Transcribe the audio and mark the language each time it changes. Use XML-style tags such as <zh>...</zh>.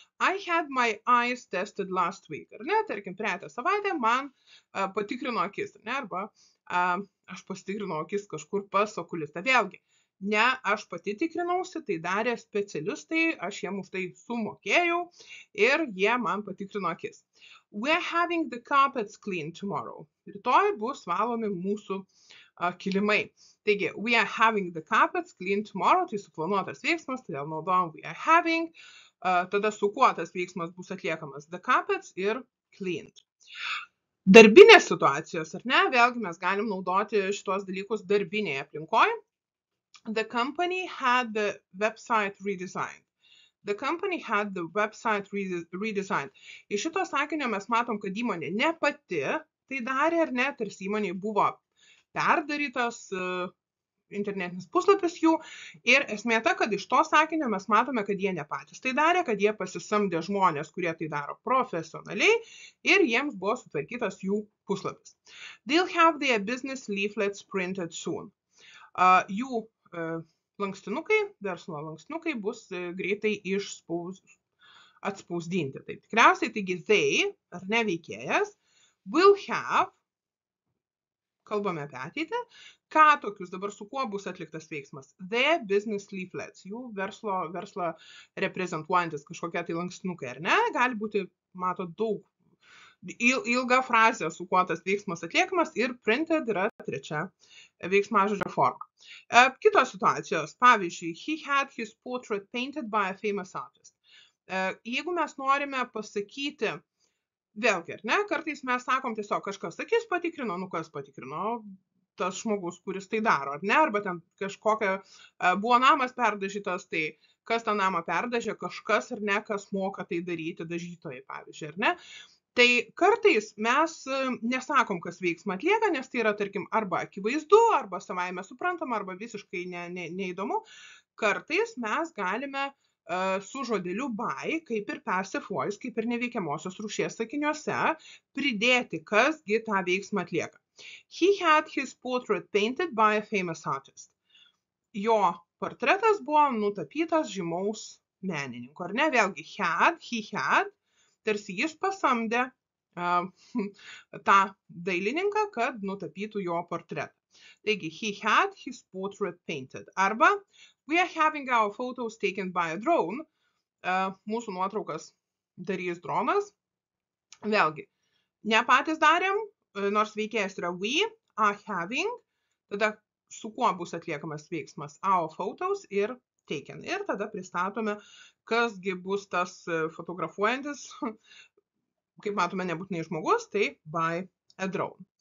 <en>I had my eyes tested last week,</en> <lt>ar ne, tarkim, praeitą savaitę man patikrino akis, ar ne, arba aš pasitikrinau akis kažkur pas okulistą. Vėlgi, ne aš pati tikrinausi, tai darė specialistai, aš jiem už tai sumokėjau ir jie man patikrino akis.</lt> <en>We're having the carpets cleaned tomorrow.</en> <lt>Rytoj bus valomi mūsų kilimai. Taigi,</lt> <en>we are having the carpets cleaned tomorrow,</en> <lt>tai suplanuotas veiksmas, todėl naudojam we are having. Tada su kuo tas veiksmas bus atliekamas? The carpets ir cleaned. Darbinės situacijos, ar ne? Vėlgi mes galim naudoti šitos dalykus darbinėje aplinkoje.</lt> <en>The company had the website redesigned. The company had the website redesigned.</en> <lt>Iš šito sakinio mes matom, kad įmonė ne pati tai darė, ar ne, tarsi įmonėje buvo perdarytas internetinis puslapis jų. Ir esmė ta, kad iš to sakinio mes matome, kad jie ne patys tai darė, kad jie pasisamdė žmonės, kurie tai daro profesionaliai ir jiems buvo sutvarkytas jų puslapis.</lt> <en>They'll have their business leaflets printed soon.</en> <lt>Jų lankstinukai, verslo lankstinukai bus greitai atspausdinti. Taip, tikriausiai, taigi they, ar ne veikėjas, will have, kalbame apie ateitį, ką tokius dabar su kuo bus atliktas veiksmas? Their business leaflets, jų verslo reprezentuojantis kažkokie tai lankstinukai, ar ne? Gali būti, mato, daug ilga frazė, su kuo tas veiksmas atliekamas ir printed yra trečia veiksmažodžio forma. Kitos situacijos, pavyzdžiui,</lt> <en>he had his portrait painted by a famous artist.</en> <lt>Jeigu mes norime pasakyti, vėlgi, ar ne, kartais mes sakom tiesiog kažkas akis patikrino, kas patikrino, tas žmogus, kuris tai daro, ar ne, arba ten kažkokia buvo namas perdažytas, tai kas tą namą perdažė, kažkas ar ne, kas moka tai daryti, dažytojai, pavyzdžiui, ar ne. Tai kartais mes nesakom, kas veiksmą atlieka, nes tai yra, tarkim, arba akivaizdu, arba savaime suprantama, arba visiškai neįdomu. Kartais mes galime su žodeliu by, kaip ir passive voice, kaip ir neveikiamosios rūšies sakiniuose, pridėti, kasgi tą veiksmą atlieka.</lt> <en>He had his portrait painted by a famous artist.</en> <lt>Jo portretas buvo nutapytas žymaus menininko, ar ne? Vėlgi, he had, tarsi jis pasamdė tą dailininką, kad nutapytų jo portretą. Taigi,</lt> <en>he had his portrait painted.</en> <lt>Arba,</lt> <en>we are having our photos taken by a drone.</en> <lt>Mūsų nuotraukas darys dronas. Vėlgi, ne patys darėm, nors veikėjas yra we are having. Tada su kuo bus atliekamas veiksmas? Our photos ir taken. Ir tada pristatome, kasgi bus tas fotografuojantis, kaip matome, nebūtinai žmogus, tai</lt> <en>by a drone.</en>